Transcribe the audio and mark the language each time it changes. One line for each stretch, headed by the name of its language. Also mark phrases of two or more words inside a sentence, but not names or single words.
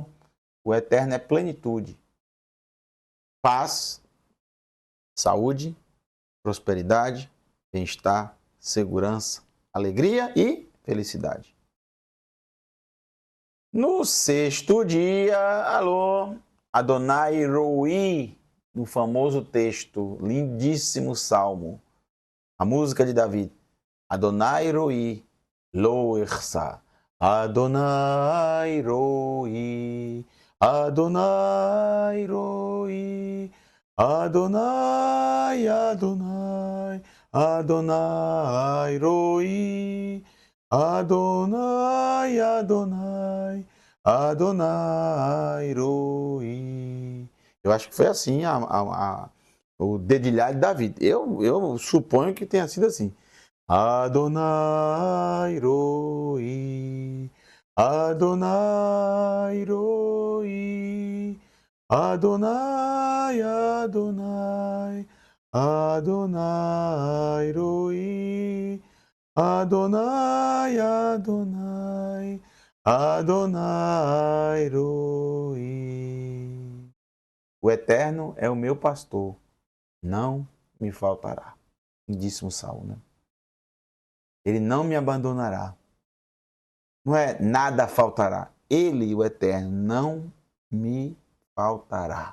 Portuguese: O Eterno é plenitude, paz, saúde, prosperidade, bem-estar, segurança, alegria e felicidade. No sexto dia,
Hebrew: אדוני רועי,
Portuguese: no famoso texto, lindíssimo salmo, a música de Davi,
Hebrew: אדוני רועי, לא אחסר, אדוני רועי, אדוני רועי, אדוני, אדוני, אדוני רועי, אדוני, אדוני, אדוני רועי.
Portuguese: Eu acho que foi assim o dedilhado de Davi. Eu suponho que tenha sido assim.
Hebrew: אדוני רועי, אדוני רועי, אדוני, אדוני, אדוני רועי, אדוני, אדוני, אדוני רועי.
Portuguese: O Eterno é o meu pastor, não me faltará. Lindíssimo salmo, né? Ele não me abandonará. Não é nada faltará. Ele, o Eterno, não me faltará.